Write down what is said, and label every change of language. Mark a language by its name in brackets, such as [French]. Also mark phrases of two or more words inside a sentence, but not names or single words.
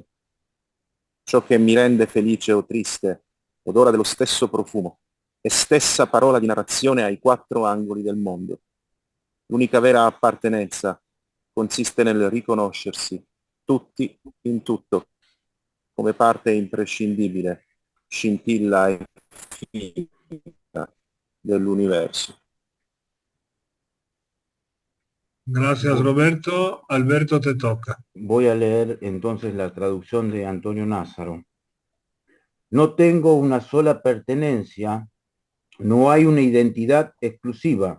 [Italian] Ciò che mi rende felice o triste, odora dello stesso profumo e stessa parola di narrazione ai 4 angoli del mondo. L'unica vera appartenenza consiste nel riconoscersi tutti in tutto, come parte imprescindibile, scintilla e finita dell'universo. [Spanish] Gracias, Roberto. Alberto, te toca. Voy a leer entonces la traducción de Antonio Názaro. No tengo una sola pertenencia, no hay una identidad exclusiva.